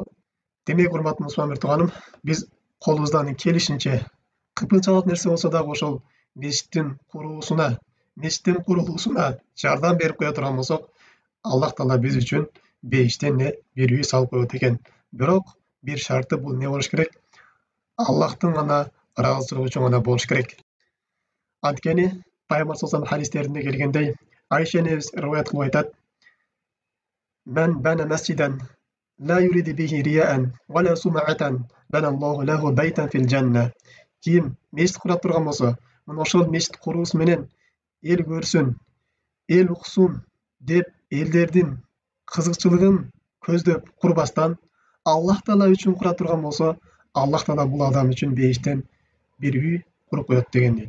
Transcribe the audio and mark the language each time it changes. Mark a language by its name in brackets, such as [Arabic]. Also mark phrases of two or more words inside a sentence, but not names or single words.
[Kyrgyz] Демек, урматтуу мусулман туганым, биз колубуздан келишинче кыпылчалык нерсе болсо дагы ошол мечиттин курулуусуна жардам берип кое турган болсок, Аллах Таала биз үчүн бейиштен бир үй салып коет экен. Бирок бир шарты бул болуш керек? Аллахтын гана ыраазычылыгы үчүн гана болуш керек. Анткени Пайгамбар [Arabic] صلى الله عليه [Kyrgyz] хадистеринде келгендей, Айша энебиз риваят кылып айтат: [Arabic] "من بنى مسجدا لا يريد به رياء ولا سمعة بنى الله له بيتا في الجنة." [Kyrgyz] Ким мечит кура турган болсо, мына ошол мечит куруусу менен эл көрсүн, эл уксун деп элдердин кызыкчылыгын көздөп курбастан, Аллах Таала үчүн кура турган болсо, Аллах Таала бул адам үчүн бейиштен бир үй куруп коет дегендей.